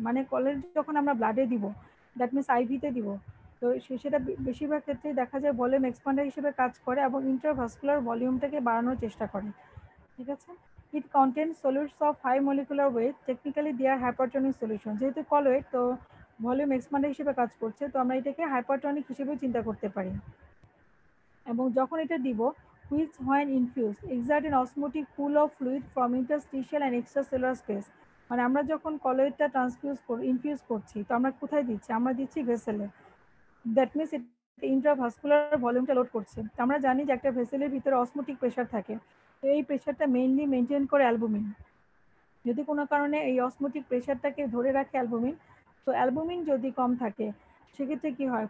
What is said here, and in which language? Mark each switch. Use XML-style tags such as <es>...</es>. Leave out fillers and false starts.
<bn>মানে কলয়েড যখন আমরা ব্লাডে দিব, দ্যাট মিনস আইভিতে দিব, তো সেটা বেশিরভাগ ক্ষেত্রে দেখা যায় ভলিউম এক্সপান্ডার হিসেবে কাজ করে এবং ইন্ট্রাভাস্কুলার ভলিউমটাকে বাড়ানোর চেষ্টা করে। ঠিক আছে,</bn> <en>It contains solutes of high molecular weight, technically they are hypertonic solution.</en> <bn>যেহেতু কলয়েড, তো ভলিউম এক্সপান্ডার হিসেবে কাজ করছে, তো আমরা এটাকে হাইপারটনিক হিসেবে চিন্তা করতে পারি। এবং যখন এটা দিব,</bn> <en>which when infused exert an osmotic pool of fluid from interstitial and extracellular space।</en> <bn>মানে আমরা যখন কলয়েডটা ইনফিউজ করছি, তো আমরা কোথায় দিচ্ছি? আমরা দিচ্ছি ভেসেলে। দ্যাট মিনস ইন্ট্রাভাস্কুলার ভলিউমটা লোড করছে। আমরা জানি যে একটা ভেসেলের ভিতরে অসমোটিক প্রেশার থাকে, তো এই প্রেশারটা মেইনলি মেনটেন করে অ্যালবুমিন। যদি কোনো কারণে এই অসমোটিক প্রেশারটাকে ধরে রাখে অ্যালবুমিন, তো অ্যালবুমিন যদি কম থাকে, সেক্ষেত্রে কি হয়?</bn>